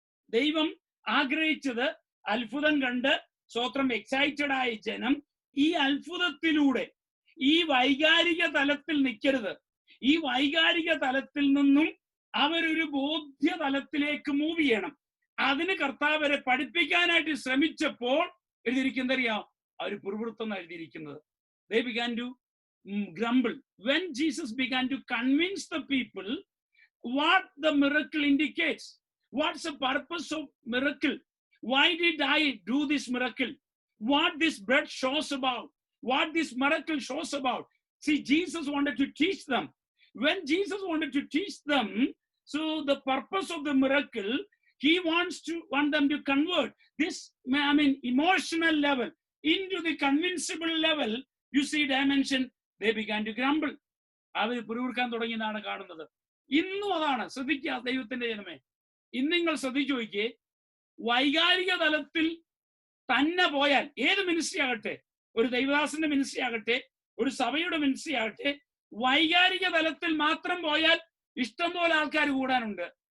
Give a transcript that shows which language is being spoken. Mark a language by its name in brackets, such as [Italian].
[Malayalam] ദൈവം ആഗ്രഹിച്ചത് അത്ഭുതം കണ്ട് സ്വത്രം എക്സൈറ്റഡ് ആയ ജനം ഈ അത്ഭുതത്തിലൂടെ ഈ വൈകാരിക തലത്തിൽ നിൽക്കരുത്. ഈ വൈകാരിക തലത്തിൽ നിന്നും അവരൊരു ബോധ്യ തലത്തിലേക്ക് മൂവ് ചെയ്യണം. അതിന് കർത്താവരെ പഠിപ്പിക്കാനായിട്ട് ശ്രമിച്ചപ്പോൾ എഴുതിയിരിക്കുന്നറിയാം, അവർ പിറുപിറുത്തെന്ന് എഴുതിയിരിക്കുന്നത്. [English] They began to grumble. When Jesus began to convince the people what the miracle indicates, what's the purpose of miracle, why did I do this miracle, what this bread shows about, what this miracle shows about. See, Jesus wanted to teach them. When Jesus wanted to teach them, so the purpose of the miracle, he want them to convert this, emotional level into the convincible level. You see dimension. They began to grumble. [Malayalam] അവർ പിറുപിറുക്കാൻ തുടങ്ങിയതാണ് കാണുന്നത്. ഇന്നും അതാണ്. ശ്രദ്ധിക്കുക ദൈവത്തിന്റെ ജനമേ, ഇന്ന് നിങ്ങൾ ശ്രദ്ധിച്ചു നോക്കിയേ, വൈകാരിക തലത്തിൽ തന്നെ പോയാൽ ഏത് മിനിസ്ട്രി ആകട്ടെ, ഒരു ദൈവദാസന്റെ മിനിസ്ട്രി ആകട്ടെ, ഒരു സഭയുടെ മിനിസ്ട്രി ആകട്ടെ, വൈകാരിക തലത്തിൽ മാത്രം പോയാൽ ഇഷ്ടം പോലെ ആൾക്കാർ കൂടാനുണ്ട്.